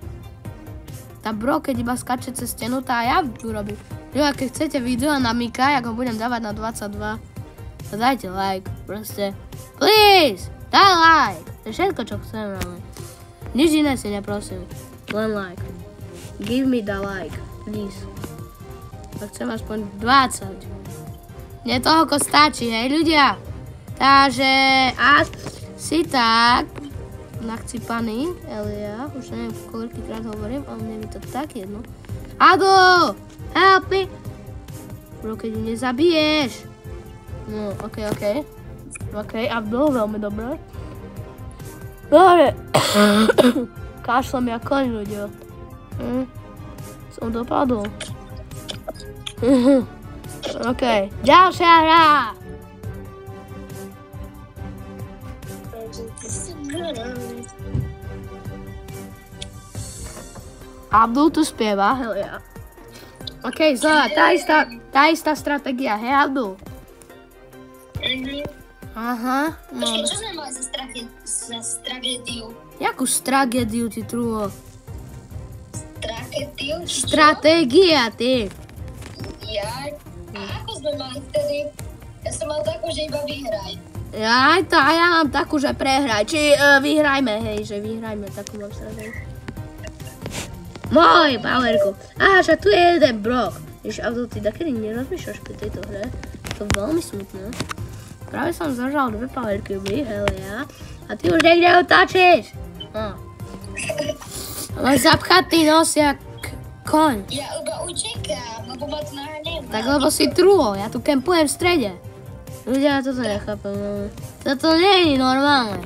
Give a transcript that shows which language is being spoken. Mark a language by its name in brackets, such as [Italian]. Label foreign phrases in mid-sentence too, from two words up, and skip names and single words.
[Slovak] Tá bro, keď iba skače cez stenu, tá ja urobím. Ľudia, keď chcete video na Mika, jak ho budem dávať na 22, dajte like, proste. Please, daj like. To je všetko, čo chcem, ale nič iné si neprosím. Len like. [English] Give me the like, please. [Slovak] Tak chcem aspoň 20. Nie toľko stačí, hej ľudia. Takže asi tak nachcípaný, Elia. Už neviem, koľkýkrát hovorím, ale mne mi to tak jedno. [English] Ado, help me. Bro, [Slovak] keď ju nezabiješ. No, OK. OK, Abdul, veľmi dobré. Dobre. Kašlem ja koň, ľudia. Som dopadol. OK, ďalšia hra. Abdul tu spieva, [English] hell yeah. [Slovak] OK, znova, tá istá stratégia, hej Abdul? Aha, no. Počkej, čo sme mali za tragédiu? Jakú tragédiu, ty truho? Tragédiu? Stratégia, ty. Ja? A ako sme mali vtedy? Ja som mal takú, že iba vyhraj. Ja mám takú, že prehraj. Či vyhrajme, hej, že vyhrajme, takú mám stratégiu. Môj powerku. Aha, že tu je jeden brok. Jež, Abdul, ty takedy nerozmýšľaš pri tejto hre? To je veľmi smutné. Práve som zažal 2 power cuby, [English] hell yeah. [Slovak] A ty už niekde otáčeš. Ale zapchatý nos jak koň. Ja iba utekám, lebo ma to naháňajú. Tak lebo si truho, ja tu kempujem v strede. Ľudia, ja toto nechápem. Toto nie je normálne.